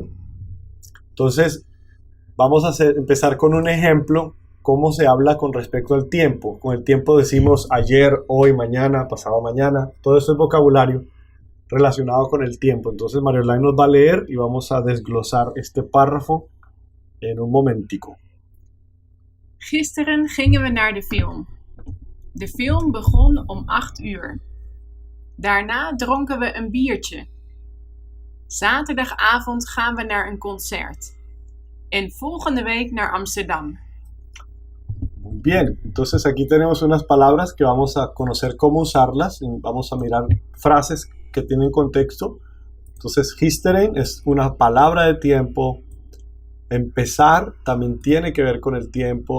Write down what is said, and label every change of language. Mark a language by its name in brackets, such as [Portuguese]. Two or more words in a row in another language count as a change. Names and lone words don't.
[Spanish] Entonces, vamos a empezar con un ejemplo. ¿Cómo se habla con respecto al tiempo? Con el tiempo decimos ayer, hoy, mañana, pasado mañana. Todo eso es vocabulario relacionado con el tiempo. Entonces Mariolán nos va a leer y vamos a desglosar este párrafo en un momentico. [Dutch] Gisteren gingen we naar de film. De film begon om 8 uur. Daarna dronken we een biertje. Zaterdagavond gaan we naar een concert. En volgende week naar Amsterdam. [Spanish] Muy bien, entonces aquí tenemos unas palabras que vamos a conocer cómo usarlas y vamos a mirar frases que tienen contexto. Entonces, gisteren es una palabra de tiempo. Empezar también tiene que ver con el tiempo.